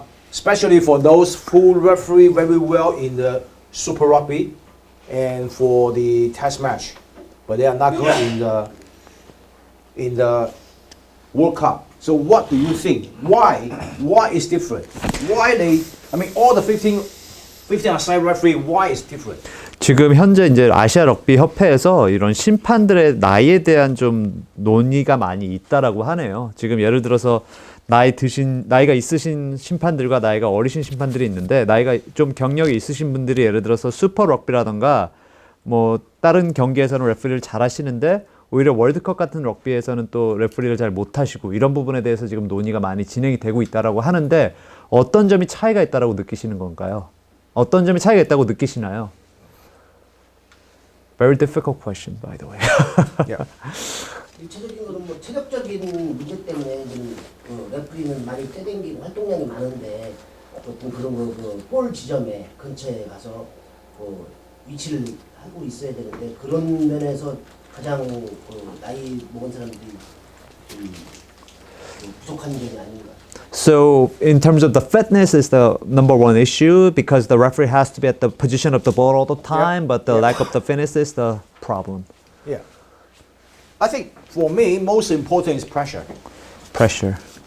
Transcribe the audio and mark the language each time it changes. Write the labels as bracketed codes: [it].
[en] Especially for those who referee very well in the Super Rugby and for the Test match, but they are not good in the World Cup. So what do you think? Why is different? Why they? I mean, all the 15 aside referee. Why is different? [ko] 지금 현재 이제 아시아 럭비 협회에서 이런 심판들의 나이에 대한 좀 논의가 많이 있다라고 하네요. 지금 예를 들어서 나이가 있으신 심판들과 나이가 어리신 심판들이 있는데, 나이가 좀 경력이 있으신 분들이 예를 들어서 슈퍼 럭비라던가 뭐 다른 경기에서는 레프리를 잘 하시는데 오히려 월드컵 같은 럭비에서는 또 레프리를 잘 못하시고, 이런 부분에 대해서 지금 논의가 많이 진행이 되고 있다라고 하는데, 어떤 점이 차이가 있다라고 느끼시는 건가요? 어떤 점이 차이가 있다고 느끼시나요? [en] Very difficult question, by the way. Yeah. [ko] 일차적인 거는 뭐 체력적인 문제 때문에 지금 레프리는 많이 떼댕기고 활동량이 많은데 어떤 그런 볼 지점에 근처에 가서 위치를 하고 있어야 되는데, 그런 면에서 가장 나이 먹은 사람들이 부족한 점이 아닌가. [en] So, in terms of the fitness is the number one issue because the referee has to be at the position of the ball all the time, but the lack of the fitness is the problem. Yeah. I think for me, most important is pressure. Pressure.